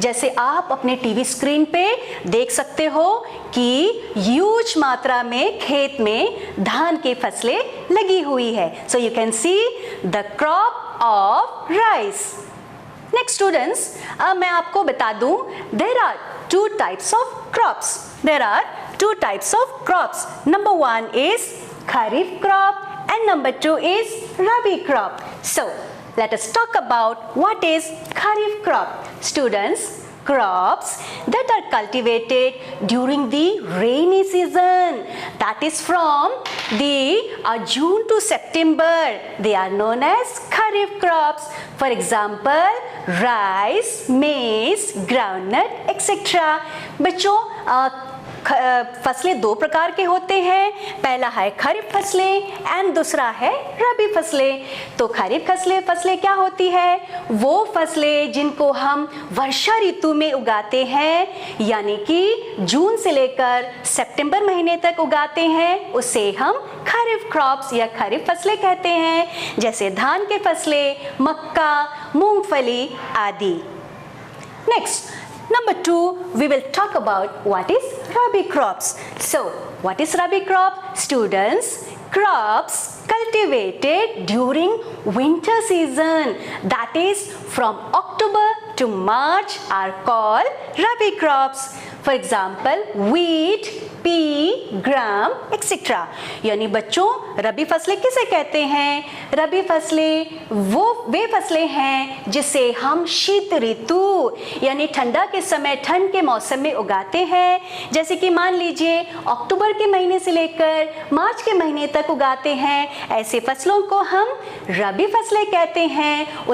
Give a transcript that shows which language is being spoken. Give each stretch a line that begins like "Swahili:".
Hindi: जैसे आप अपने टीवी स्क्रीन पे देख सकते हो कि ह्यूज मात्रा में खेत में धान की फसलें लगी हुई है.
English: So you can see the crop of rice. Next students,
Hindi: मैं आपको बता दूं,
English: There are 2 types of crops. There are 2 types of crops. Number 1 is kharif crop and number 2 is rabi crop. So let us talk about what is kharif crop. Students, crops that are cultivated during the rainy season, that is from the June to September, they are known as kharif crops. For example, rice, maize, groundnut, etc. बच्चों
Hindi: फसलें दो प्रकार के होते हैं, पहला है खरीफ फसलें एंड दूसरा है रबी फसलें। तो खरीफ फसलें क्या होती है? वो फसलें जिनको हम वर्षा ऋतु में उगाते हैं, यानी कि जून से लेकर सितंबर महीने तक उगाते हैं, उसे हम खरीफ क्रॉप्स या खरीफ फसलें कहते हैं, जैसे धान के फसलें, मक्का, मूंगफली आदि।
English: Next, number 2, we will talk about what is Rabi crops. So, what is Rabi crop? Students, crops cultivated during winter season, that is from October to March, are called Rabi crops. For example, wheat, pea, gram, etc.
Hindi: यानी बच्चों, रबी फसलें किसे कहते हैं? रबी फसलें वे फसलें हैं जिसे हम शीत ऋतु यानी ठंडा के समय, ठंड के मौसम में उगाते हैं। जैसे कि मान लीजिए अक्टूबर के महीने से लेकर मार्च के महीने तक उगाते हैं, ऐसे फसलों को हम रबी फसलें कहते हैं।